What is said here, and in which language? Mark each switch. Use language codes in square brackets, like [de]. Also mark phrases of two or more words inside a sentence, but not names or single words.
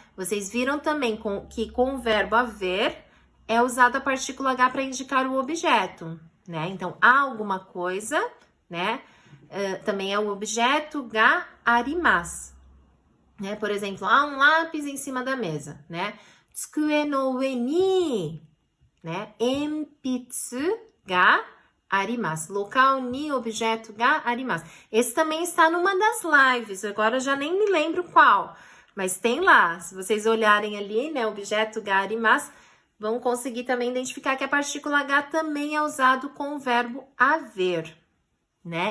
[pt] Vocês viram também que com o verbo haver é usada a partícula H para indicar o objeto, né? Então, há alguma coisa, né? Também é o objeto [ja] があります, [pt] né? Por exemplo, há um lápis em cima da mesa, né? [ja] 机の上に, né? 鉛筆があります. [pt] Local ni, objeto [ja] があります. [pt] Esse também está numa das lives, agora eu já nem me lembro qual, mas tem lá. Se vocês olharem ali, né? Objeto [ja] があります, [pt] vão conseguir também identificar que a partícula H também é usado com o verbo haver, né?